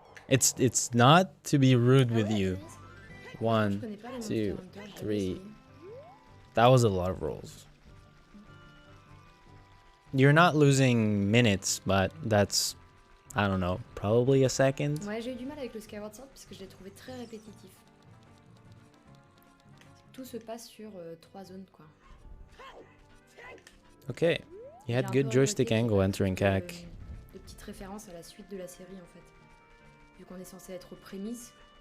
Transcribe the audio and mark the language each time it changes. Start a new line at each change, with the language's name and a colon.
English: It's not to be rude with you. 1, 2, 3. That was a lot of rolls. You're not losing minutes, but that's, I don't know, probably a second.
French: Ouais, j'ai eu du mal avec le Skyward Sword parce que je l'ai trouvé très répétitif. Tout se passe sur 3 zones, quoi.
English: Okay, you had good joystick angle entering CAC.
French: De petites références à la suite de la série, en fait. Vu qu'on est censé être aux prémices.